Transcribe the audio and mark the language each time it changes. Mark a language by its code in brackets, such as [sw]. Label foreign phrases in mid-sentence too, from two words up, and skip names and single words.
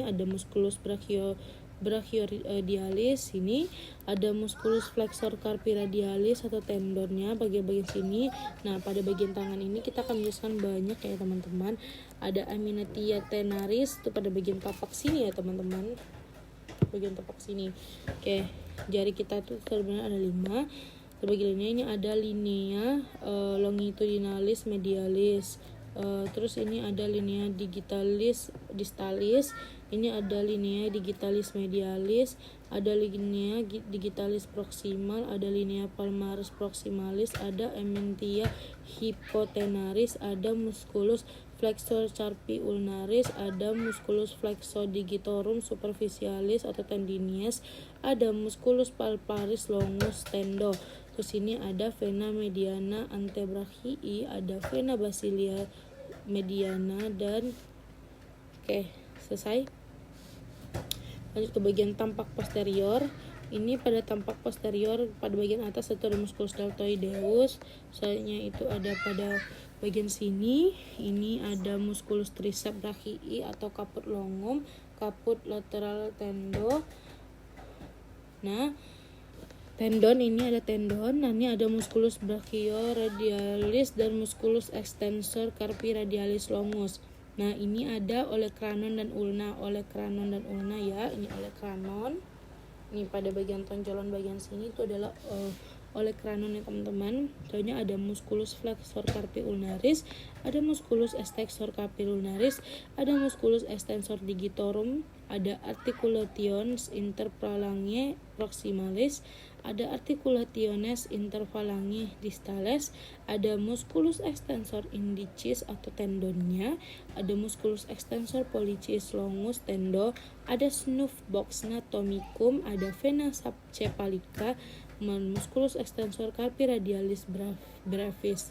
[id] Ada [la] musculus brachioradialis, [id] sini ada [la] musculus flexor carpi radialis [id] atau tendonnya bagian sini. Nah, pada bagian tangan ini kita akan menjelaskan banyak ya teman-teman. Ada [la] aminetia tenaris [id] itu pada bagian tapak sini ya teman-teman, bagian tapak sini. Oke, jari kita tuh sebenarnya ada 5. Terbagi linea ini ada [la] linea longitudinalis medialis. [id] Terus ini ada [la] linea digitalis distalis, [id] ini ada [la] linea digitalis medialis, ada linea digitalis proximal, ada linea palmaris proximalis, ada ementia hypotenaris, ada musculus flexor carpi ulnaris, ada musculus flexodigitorum superficialis atau tendinius, ada musculus palparis longus tendo. [id] Terus ini ada [la] vena mediana antebrachii, ada vena basilia mediana, [id] dan oke, selesai. Lanjut ke bagian tampak posterior. Ini pada tampak posterior pada bagian atas itu ada [la] musculus deltoideus. [id] Selanjutnya itu ada pada bagian sini, ini ada [la] musculus triceps brachii [id] atau [la] caput longum, caput lateral tendo. [id] Nah, tendon ini ada tendon. Nah, ini ada [la] musculus brachioradialis dan musculus extensor carpi radialis longus. [id] Nah, ini ada olecranon dan ulna. Olecranon dan ulna ya. Ini olecranon. Ini pada bagian tonjolan bagian sini itu adalah olecranon ya teman-teman. Soalnya ada [la] musculus flexor carpi ulnaris, ada musculus extensor carpi ulnaris, ada musculus extensor digitorum, ada articulations interphalange proximalis, ada articulationes interphalange distales, ada musculus extensor indicis [id] atau tendonnya, [la] ada musculus extensor pollicis longus tendo, ada [en] snuff box [la] anatomicum, ada vena cephalica, musculus extensor carpi radialis brevis.